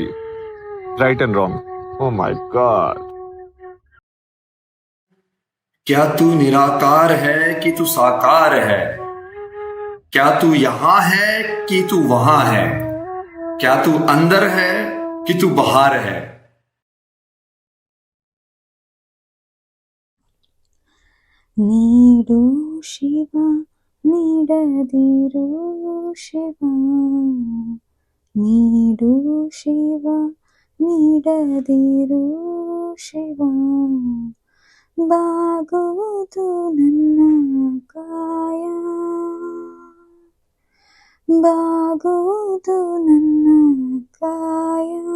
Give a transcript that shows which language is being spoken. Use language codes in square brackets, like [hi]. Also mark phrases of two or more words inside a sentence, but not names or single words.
[en] Right and wrong. Oh my god. [hi] क्या तू निराकार है कि तू साकार है? क्या तू यहां है कि तू वहां है? क्या तू अंदर है कि तू बाहर है? [kn] ನೀಡು ಶಿವ ನೀಡದಿರು ಶಿವ, ನೀಡು ಶಿವ ನೀಡದಿರು ಶಿವ, ಬಾಗುವುದು ನನ್ನ ಕಾಯ, ಬಾಗುವುದು ನನ್ನ ಕಾಯ.